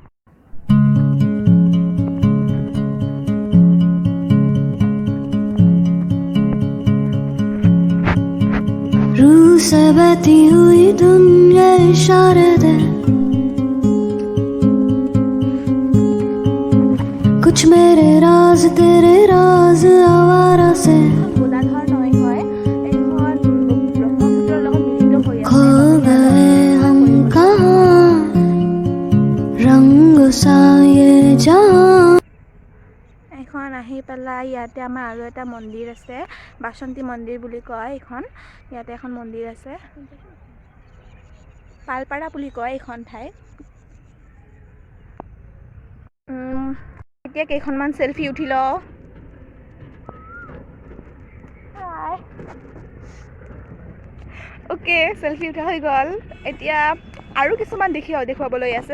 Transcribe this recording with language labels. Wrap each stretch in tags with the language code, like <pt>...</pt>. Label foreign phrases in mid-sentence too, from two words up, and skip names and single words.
<hi>रूह से बहती हुई दुनिया इशारे दे कुछ मेरे राज तेरे राज आवारा से</hi> <as>গোলাঘাট নৈ হয় এইখন ব্ৰহ্মপুত্ৰৰ লগত মিলিত হৈ</as> <hi>खो गए हम कहाँ रंग सा ये जहाँ</hi> <as>এখন আহি পেলাই ইয়াতে আমাৰ আৰু এটা মন্দিৰ আছে বাসন্তী মন্দিৰ বুলি কয় এইখন ইয়াতে এখন মন্দিৰ আছে পালপাৰা বুলি কয় এইখন ঠাই এতিয়া কেইখনমান চেলফি উঠি লওঁ অ'কে চেলফি উঠা হৈ গ'ল এতিয়া আৰু কিছুমান দেখুৱাবলৈ আছে</as>